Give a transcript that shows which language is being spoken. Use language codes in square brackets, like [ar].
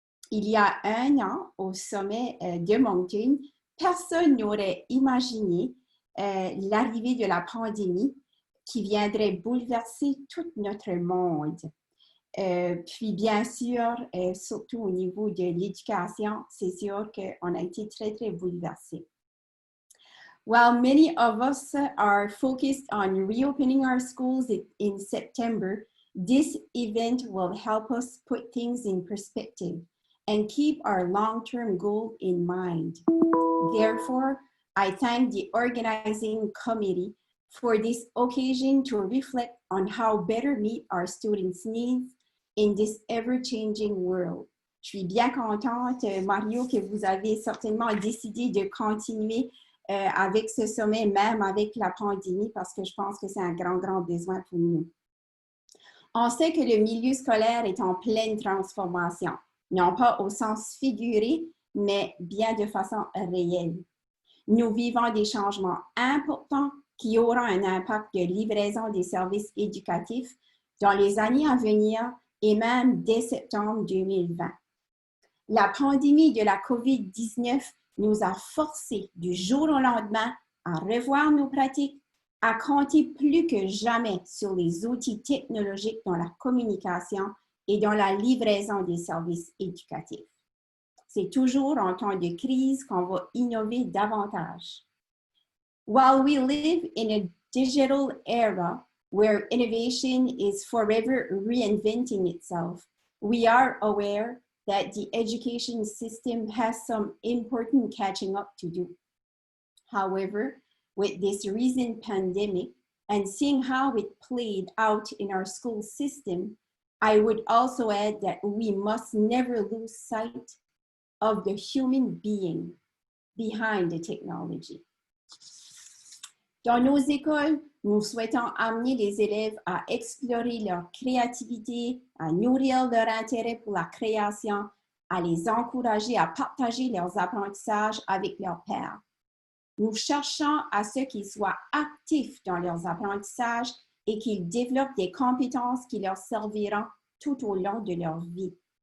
[fr] Il y a un an, au sommet de Moncton, personne n'aurait imaginé l'arrivée de la pandémie qui viendrait bouleverser tout notre monde. Puis bien sûr, surtout au niveau de l'éducation, c'est sûr qu'on a été très, très bouleversés. [en] While many of us are focused on reopening our schools in September, this event will help us put things in perspective and keep our long-term goal in mind. Therefore, I thank the organizing committee for this occasion to reflect on how better meet our students' needs in this ever-changing world. [fr] Je suis bien contente, Mario, que vous avez certainement décidé de continuer avec ce sommet, même avec la pandémie, parce que je pense que c'est un grand, grand besoin pour nous. On sait que le milieu scolaire est en pleine transformation, non pas au sens figuré, mais bien de façon réelle. Nous vivons des changements importants qui auront un impact de livraison des services éducatifs dans les années à venir et même dès septembre 2020. La pandémie de la COVID-19 nous a forcés du jour au lendemain à revoir nos pratiques, à compter plus que jamais sur les outils technologiques dans la communication et dans la livraison des services éducatifs. C'est toujours en temps de crise qu'on va innover davantage. [en] While we live in a digital era where innovation is forever reinventing itself, we are aware that the education system has some important catching up to do. However, with this recent pandemic and seeing how it played out in our school system, I would also add that we must never lose sight of the human being behind the technology. [fr] Dans nos écoles, nous souhaitons amener les élèves à explorer leur créativité, à nourrir leur intérêt pour la création, à les encourager à partager leurs apprentissages avec leurs pairs. Nous cherchons à ce qu'ils soient actifs dans leurs apprentissages et qu'ils développent des compétences qui leur serviront tout au long de leur vie.